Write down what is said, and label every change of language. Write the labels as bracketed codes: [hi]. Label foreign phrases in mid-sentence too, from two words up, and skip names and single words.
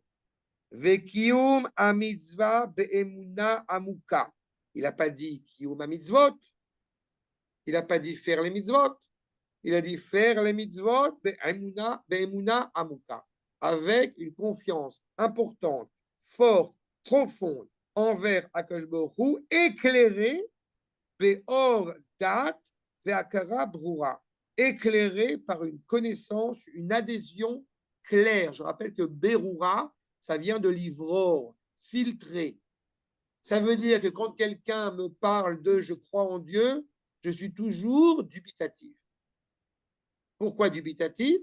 [he] וקיום המצווה באמונה עמוקה. [fr] Il n'a pas dit [he] קיום המצוות. [fr] Il n'a pas dit faire les mitzvot. Il a dit faire les mitzvot [he] באמונה עמוקה. [fr] Avec une confiance importante, forte, profonde envers [he] הקדוש ברוך הוא, [fr] éclairée [he] באור דעת והכרה ברורה, [fr] éclairée par une connaissance, une adhésion claire. Je rappelle que Berura, ça vient de l'ivror, filtré. Ça veut dire que quand quelqu'un me parle de « je crois en Dieu », je suis toujours dubitatif. Pourquoi dubitatif?